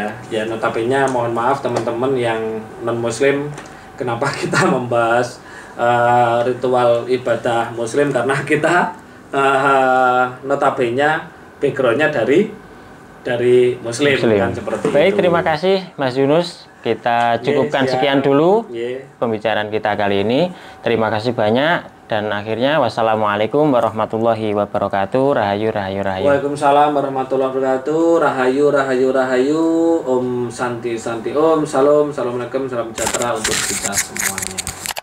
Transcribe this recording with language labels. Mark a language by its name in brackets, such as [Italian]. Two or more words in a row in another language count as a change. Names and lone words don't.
[Indonesian] Ya notabene mohon maaf teman-teman yang non-muslim, kenapa kita membahas ritual ibadah muslim, karena kita notabene backgroundnya dari dari Muslim. Kan seperti baik, itu. terima kasih Mas Yunus. Kita cukupkan sekian dulu pembicaraan kita kali ini. Terima kasih banyak. Dan akhirnya [Arabic] والسلام عليكم ورحمة الله وبركاته. [Javanese] Rahayu, rahayu, rahayu. [Arabic] وعليكم السلام ورحمة الله وبركاته. [Javanese] Rahayu, rahayu, rahayu. [Sanskrit] Om Santi, Santi Om. [Indonesian] Salam, assalamualaikum, salam sejahtera untuk kita semuanya.